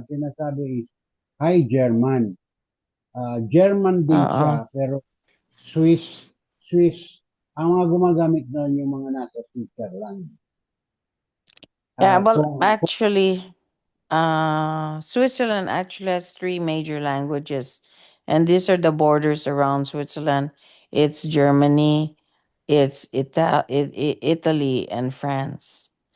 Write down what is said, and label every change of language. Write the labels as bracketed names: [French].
[Filipino] Sinasabi is High German. German din siya, pero Swiss. Ang mga gumagamit doon yung mga nasa Switzerland. [English] Yeah, well, actually, Switzerland actually has 3 major languages, and these are the borders around Switzerland. It's Germany, it's Italy, and France.